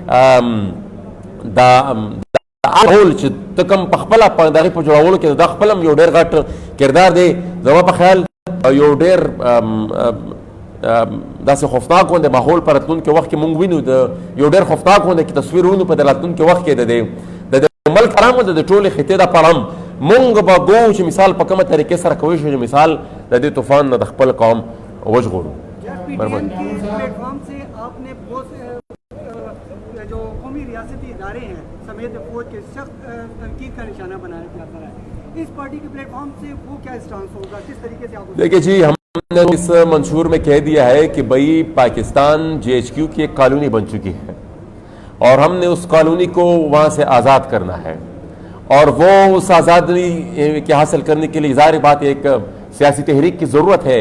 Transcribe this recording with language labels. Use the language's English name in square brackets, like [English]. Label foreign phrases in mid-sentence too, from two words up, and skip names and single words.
[Pashto] ټول چې ته کوم په خپله په دغې په جوړولو کې دا خپل هم یو ډېر غټ کردار دی زما په خیال یو ډېر داسې خوفناک غوندې ماحول په راتلونکي وخت کې مونږ وینو د یو ډېر خوفناک غوندې تصویر وینو په د راتلونکي وخت کې د ملک حرام د ټولې خطې دپاره هم مونږ به ګورو چې مثال په کومه طریقې سره کوی شو چې مثال د دې طوفان نه د خپل قوم وژغورو [Urdu] جو قومی ریاستی ادارے ہیں سمیت فوج کے سخت تنقید کا نشانہ بنایا جاتا ہے اس پارٹی کے پلیٹ فارم سے وہ کیا اسٹانس ہوگا کس طریقے سے آپ دیکھیے جی ہم نے اس منشور میں کہہ دیا ہے کہ بھائی پاکستان GHQ کی ایک کالونی بن چکی ہے اور ہم نے اس کالونی کو وہاں سے آزاد کرنا ہے اور وہ اس آزادی کے حاصل کرنے کے لیے ظاہر بات ایک سیاسی تحریک کی ضرورت ہے